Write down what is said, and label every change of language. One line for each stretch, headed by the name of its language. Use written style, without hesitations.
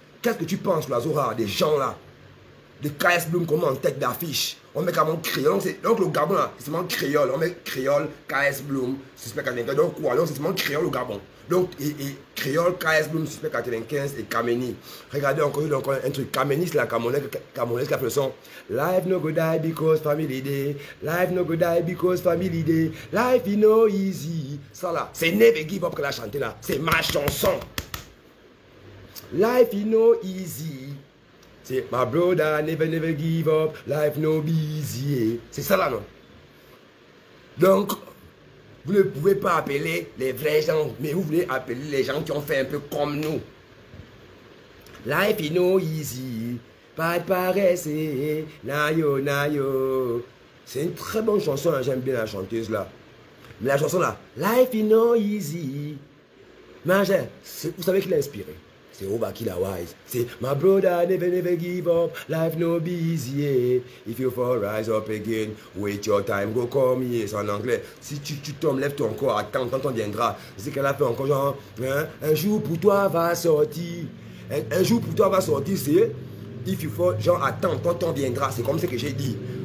French: Qu'est-ce que tu penses, l'oiseau rare, des gens là? Des KS Bloom, comment en tête d'affiche? On met comment créole. Donc le Gabon là, c'est seulement créole. On met créole, KS Bloom, Suspect 95. Donc quoi? Donc c'est seulement créole au Gabon. Donc créole, KS Bloom, Suspect 95 et Kameni. Regardez encore un truc. Kameni, c'est la Camerounaise qui a fait le son.
English: Life no go die because family day. Life no go die because family day. Life is no easy.
French: Ça là, c'est Never Give Up qu'elle a chanté là. C'est ma chanson.
English: Life is no easy. C'est my brother, never give up. Life no easy.
French: C'est ça là, non? Donc, vous ne pouvez pas appeler les vrais gens, mais vous voulez appeler les gens qui ont fait un peu comme nous.
English: Life is no easy.
French: Pas de paresse.
English: Nayo, nayo.
French: C'est une très bonne chanson, hein, j'aime bien la chanteuse là. Mais la chanson là,
English: Life is no easy.
French: Mais vous savez qui l'a inspiré? C'est Obaki la wise.
English: C'est my brother, never give up. Life no be easy. Yeah. If you fall, rise up again. Wait your time, go come here.
French: C'est en anglais. Si tu tombes, lève ton corps. Attends, t'en viendra. C'est qu'elle a fait encore genre, hein, un jour pour toi va sortir. Un jour pour toi va sortir, c'est
English: if you fall,
French: genre attends, ton temps viendra. C'est comme ce que j'ai dit.